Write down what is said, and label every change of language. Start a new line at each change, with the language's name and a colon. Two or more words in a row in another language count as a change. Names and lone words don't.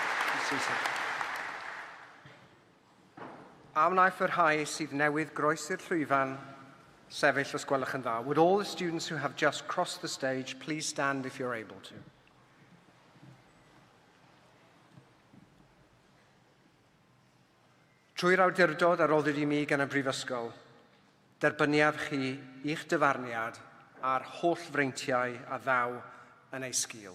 Welsh: A wnaeth y rhai sydd newydd groesi'r llwyfan sefyll os gwelwch yn dda.
English: Would all the students who have just crossed the stage please stand if you're able to?
Welsh: Trwy'r awdurdod a roddwyd i mi gan y Brifysgol, derbyniad chi i'ch dyfarniad a'r holl freintiau a ddaw yn ei sgil.